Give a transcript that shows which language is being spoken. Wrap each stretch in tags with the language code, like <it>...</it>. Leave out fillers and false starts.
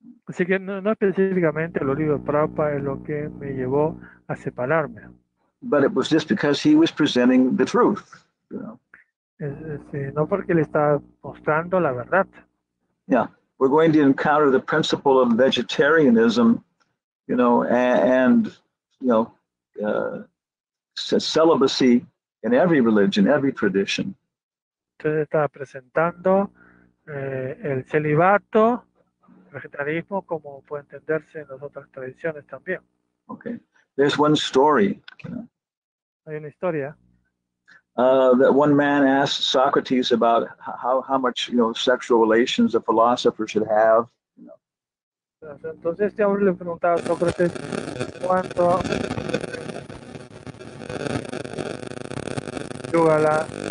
<es>Así que no específicamente los libros de Prabhupada es lo que me llevó a separarme.</es> <en>But it was just because he was presenting the truth,</en> <es>No porque le está mostrando la verdad.</es> <en>Yeah, we're going to encounter the principle of vegetarianism, and celibacy in every religion, every tradition.</en> <es>Entonces está presentando el celibato, el vegetarianismo, como puede entenderse en las otras tradiciones también.</es> <en>Okay, there's one story.</en> <es>Hay una historia.</es> <en>That one man asked Socrates about how much sexual relations a philosopher should have.</en> <es>Entonces este hombre le preguntaba a Sócrates cuánto yugala.</es>